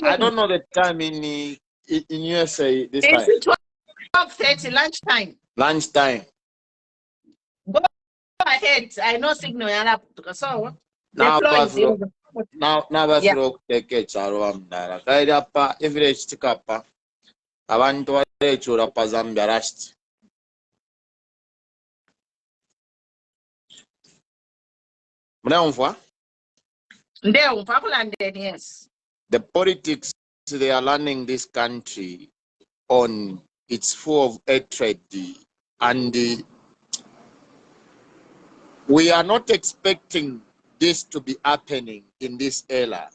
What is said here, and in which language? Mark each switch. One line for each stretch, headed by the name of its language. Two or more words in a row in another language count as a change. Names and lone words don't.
English: I don't know the time in USA this time. It's 12:30, lunchtime. Lunchtime. Go ahead. I know signal. So, Now, that's yeah. take it. Kaidapa, every stikapa. Abantu chura pazambia rust. Yes. The politics they are running this country on, it's full of hatred, and we are not expecting this to be happening in this era.